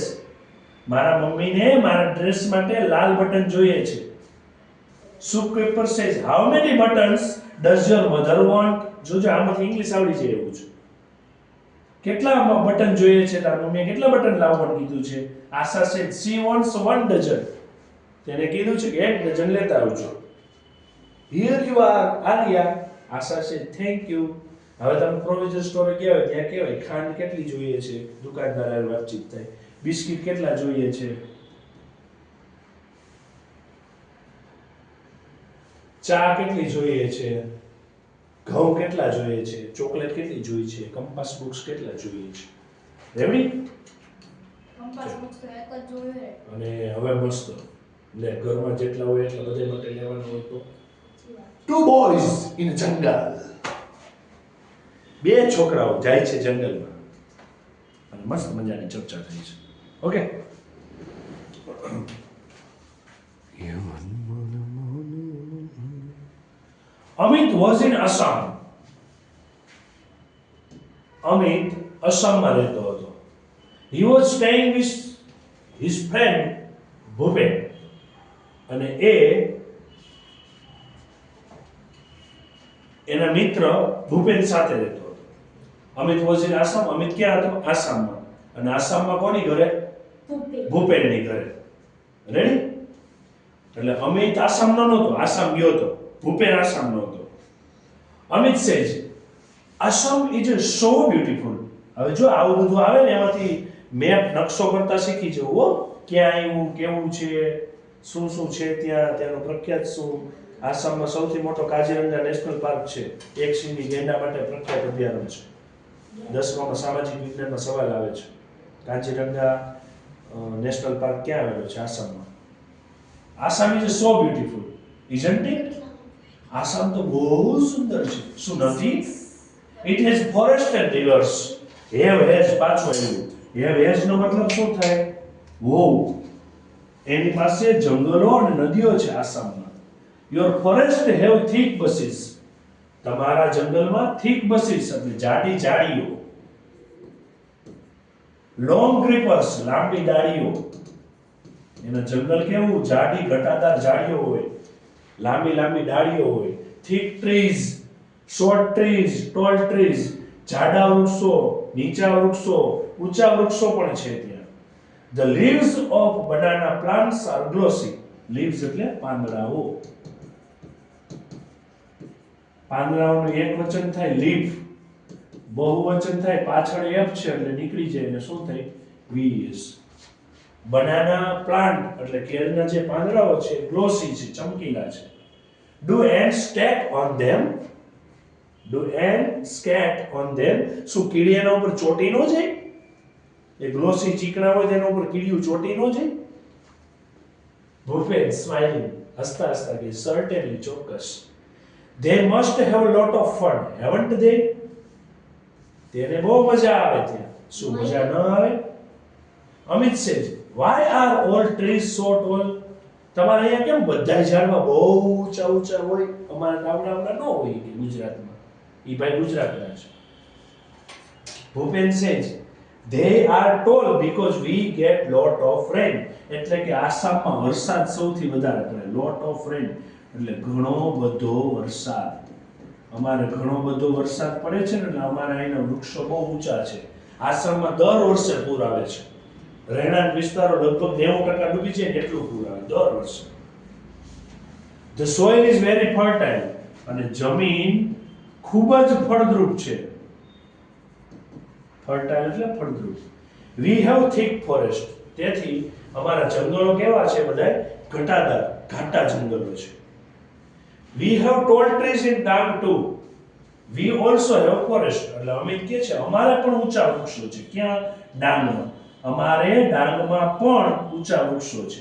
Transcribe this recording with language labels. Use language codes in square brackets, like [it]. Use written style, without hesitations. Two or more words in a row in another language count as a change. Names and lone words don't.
[gu] મારા મમ્મીને મારા ડ્રેસ માટે લાલ બટન જોઈએ છે. [en] Shopkeeper says how many buttons does your mother want? [gu] જોજો આમાંથી ઇંગ્લિશ આવડી જાય એવું છે. કેટલા બટન જોઈએ છે તાર મમ્મીએ? કેટલા બટન લાવવાનું કીધું છે? આશા [en] said she wants 1 dozen. [gu] તેને કીધું છે કે 1 ડઝન લેતા આવજો. [en] here you are આલિયા. આશા સેડ thank you. [gu] હવે તમે [en] provision store [gu] ગયા હોય ત્યાં કહેવાય ખાંડ કેટલી જોઈએ છે, દુકાનદાર હારે વાતચીત થાય. બિસ્કિટ કેટલા જોઈએ છે, ચા કેટલી જોઈએ છે, ઘઉં કેટલા જોઈએ છે, ચોકલેટ કેટલી જોઈએ છે, [en] compass books [gu] કેટલા જોઈએ છે. રેડી? [en] compass books [gu] તો એક જ જોઈએ. અને હવે મસ્ત લે ઘરમાં જેટલા હોય એટલા બધા માટે લેવાનું હોય તો [en] 2 boys in jungle. [gu] 2 છોકરાઓ જાય છે જંગલમાં અને મસ્ત મજાની ચર્ચા થઈ છે. ઓકે. [en] Amit was in Assam. [gu] Amit અસમમાં રહેતો હતો. [en] He was staying with his friend Bhupen. [gu] અને એના મિત્ર ભૂપેન સાથે રહેતો હતો. [en] અમિત was in Assam. [gu] અમિત ક્યાં હતો? આસામમાં. અને આસામમાં કોની ઘરે? ભૂપેનની ઘરે. રેડી? એટલે અમિત આસામનો નહોતો, આસામ ગયો હતો. ભૂપેન આસામનો હતો. [en] અમિત says Assam is so beautiful. [gu] હવે જો આવું બધું આવે ને એમાંથી મેપ નકશો કરતા શીખી જવું હો. ક્યાં આવ્યું, કેવું છે, શું શું છે ત્યાં, ત્યાંનું પ્રખ્યાત શું, આસામમાં સૌથી મોટો કાઝીરંગા નેશનલ પાર્ક છે. એક સિંગી ગેંડા માટે પ્રખ્યાત અભયારણ્ય છે. 10માં સામાજિક વિજ્ઞાનનો સવાલ આવે છે. કાઝીરંગા નેશનલ પાર્ક ક્યાં આવેલો છે? આસામમાં. [en] Assam is so beautiful, isn't it? [gu] આસામ તો બહુ સુંદર છે. શું નથી? [en] It has forest and rivers. [gu] હેજ પાછું આવ્યું. હેજ નો મતલબ શું થાય? wow. એની પાસે જંગલો અને નદીઓ છે આસામમાં. [en] Your forest have thick bushes. [gu] તમારા જંગલમાં [en] thick bushes [gu] એટલે જાડી ઝાડીઓ. [en] long creepers [gu] લાંબી ડાળીઓ. એનું જંગલ કેવું? જાડી ઘટાદાર ઝાડીઓ હોય, લાંબી લાંબી ડાળીઓ હોય. [en] thick trees, short trees, tall trees, [gu] જાડા વૃક્ષો, નીચા વૃક્ષો, ઊંચા વૃક્ષો પણ છે ત્યાં. [en] The leaves of banana plants are glossy. [gu] Leaves એટલે પાંદડાઓ. પાંદડાઓનું એક વચન થાય leaf, બહુવચન થાય પાછળ f છે એટલે નીકળી જાય એટલે શું થાય? leaves. [en] Banana plant [gu] એટલે કેળના જે પાંદડાઓ છે glossy છે, ચમકીલા છે. [en] Do ants stack on them? Do ants scat on them? [gu] શું કીડી એના ઉપર ચોટી ન જાય? એ ગ્લોસી ચીકણા હોય તેના ઉપર કીડીયું ચોટી ન જાય? ભૂપેન સ્માઇલિંગ, હસતા હસતા કે certainly, ચોક્કસ. [en] They must have a lot of fun, haven't they? [gu] તેને બહુ મજા આવે ત્યાં. શું મજા ન આવે? [en] અમિત says, why are all trees so tall? [gu] તમારે અહીંયા કેમ બધા ઝાડવા બહુ ઊંચા ઊંચા હોય? અમારા ગામડામાં ન હોય કે ગુજરાતમાં. ઈ ભાઈ ગુજરાતના છે. [en] ભૂપેન says, they are tall because we get lot of rain. [gu] એટલે કે આસામમાં વરસાદ સૌથી વધારે પડે. [en] lot of rain [gu] એટલે ઘણો બધો વરસાદ. અમારે ઘણો બધો વરસાદ પડે છે ને એટલે અમારા અહીંના વૃક્ષો બહુ ઊંચા છે. આસામમાં દર વર્ષે પૂર આવે છે. રહેણાંક વિસ્તારો લગભગ 90% ડૂબી જાય ને એટલું પૂર આવે દર વર્ષે. [en] The soil is very fertile [gu] અને જમીન ખૂબ જ ફળદ્રુપ છે. fertile એટલે ફળદ્રુપ. [en] We have thick forest. [gu] તેથી અમારા જંગલો કેવા છે? બધાય ઘટાદાર, ઘાટા જંગલો છે. [en] We have tall trees in Dang too. We also have forest. [gu] એટલે અમિત કહે છે અમારે પણ ઊંચા વૃક્ષો છે. ક્યાં? ડાંગમાં. અમારે ડાંગમાં પણ ઊંચા વૃક્ષો છે.